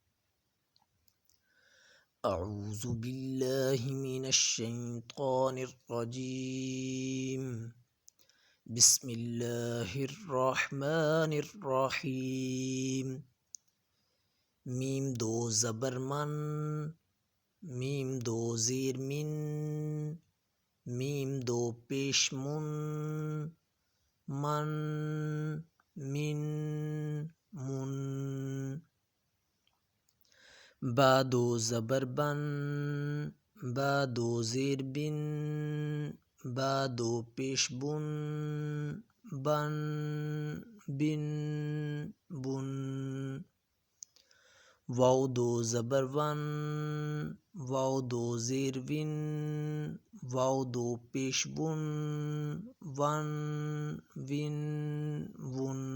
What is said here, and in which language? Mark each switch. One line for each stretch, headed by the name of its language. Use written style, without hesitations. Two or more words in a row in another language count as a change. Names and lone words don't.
Arabic: اعوذ باللہ من الشیطان الرجیم، بسم اللہ الرحمن الرحیم۔
Urdu: میم 2 زبر من، میم 2 زیر من، میم 2 پیش من، من، من، من۔ با 2 زبر بن، با 2 زیر بن، با 2 پیش بن، بن، بن، بن۔ واو 2 زبر ون، واو 2 زیر ون، واو 2 پیش بن، ون، ون، ون۔